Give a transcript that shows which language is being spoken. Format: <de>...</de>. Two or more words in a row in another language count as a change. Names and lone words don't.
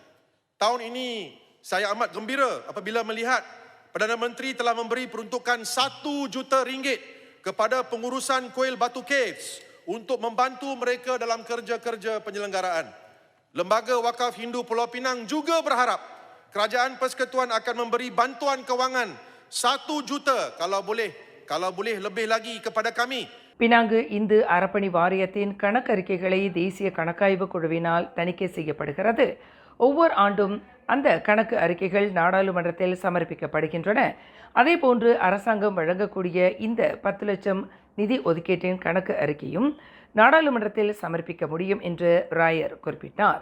<ms>Tahun ini saya amat gembira apabila melihat Perdana Menteri telah memberi peruntukan 1 juta ringgit kepada pengurusan kuil Batu Caves untuk membantu mereka dalam kerja-kerja penyelenggaraan. Lembaga Wakaf Hindu Pulau Pinang juga berharap Kerajaan Persekutuan akan memberi bantuan kewangan 1 juta kalau boleh lebih lagi kepada kami.</ms> <ta>பினாங்கு இந்து அறப்பணி வாரியத்தின் கணக்கறிக்கைகளை தேசிய கணக்காய்வு குழுவினால் தணிக்கை செய்யப்படுகிறது. ஒவ்வொரு ஆண்டும் அந்த கணக்கு அறிக்கைகள் நாடாளுமன்றத்தில் சமர்ப்பிக்கப்படுகின்றன. அதேபோன்று அரசாங்கம் வழங்கக்கூடிய இந்த 10 லட்சம் நிதி ஒதுக்கீட்டின் கணக்கு அறிக்கையும் நாடாளுமன்றத்தில் சமர்ப்பிக்க முடியும் என்று ராயர் குறிப்பிட்டார்.</ta>